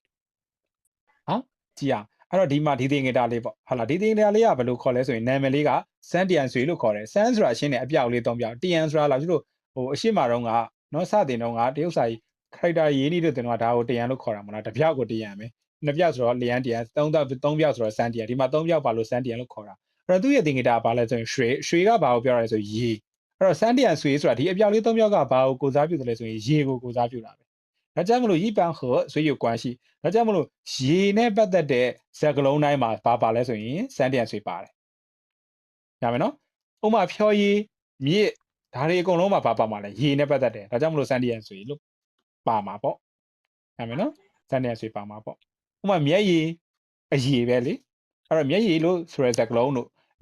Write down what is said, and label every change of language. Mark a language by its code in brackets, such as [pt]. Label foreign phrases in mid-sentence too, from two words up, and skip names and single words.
[my] ကြည့်အောင်အဲ့တော့ဒီမှာဒီသင်္ကေတလေးပေါ့ဟုတ်လားဒီသင်္ကေတလေးကဘယ်လိုခေါ်လဲဆိုရင်နာမည်လေးကစန်းတန်ဆွေလို့ခေါ်တယ်စန်းဆိုတာရှင်းတယ်အပြောက်လေး3ပြောက်တန်ဆိုတာလာကျတို့ဟိုအရှိမတော့ကနော်စတင်တော့ကတရုတ်စာကြီး character ရေးနေတဲ့တင်တော့ဒါကိုတန်လို့ခေါ်တာမလားတစ်ပြောက်ကိုတန်မယ်နှစ်ပြောက်ဆိုတော့လျန်တန်3ပြောက်ဆိုတော့စန်းတန်ဒီမှာ3ပြောက်ပါလို့စန်းတန်လို့ ခေါ်တာအဲ့တော့သူ့ရဲ့သင်္ကေတကဘာလဲဆိုရင်ရွှေကဘာကိုပြောရလဲဆိုရေအဲ့တော့စန်းတန်ဆွေဆိုတာဒီအပြောက်လေး3ပြောက်ကဘာကိုကိုစားပြုတယ်လဲဆိုရင်ရေကိုကိုစားပြုတာပဲဒါကြောင့်မလို့ [zh] 一般和谁有关系 [my] ဒါကြောင့်မလို့ရေနဲ့ပတ်သက်တဲ့စကားလုံးတိုင်းမှာဘာပါလဲဆိုရင်စမ်း点水ပါတယ်ရမယ်နော်ဥပမာဖြောရည်မြစ်ဒါတွေအ ကုန်လုံးမှာဘာပါမှာလဲရေနဲ့ပတ်သက်တယ်ဒါကြောင့်မလို့စမ်း点水လို့ပါမှာပေါ့ရမယ်နော်စမ်း点水ပါမှာပေါ့ဥပမာမျက်ရည်အရည်ပဲလေအဲ့တော့မျက်ရည်လို့ဆိုတဲ့စကားလုံးတို့မြ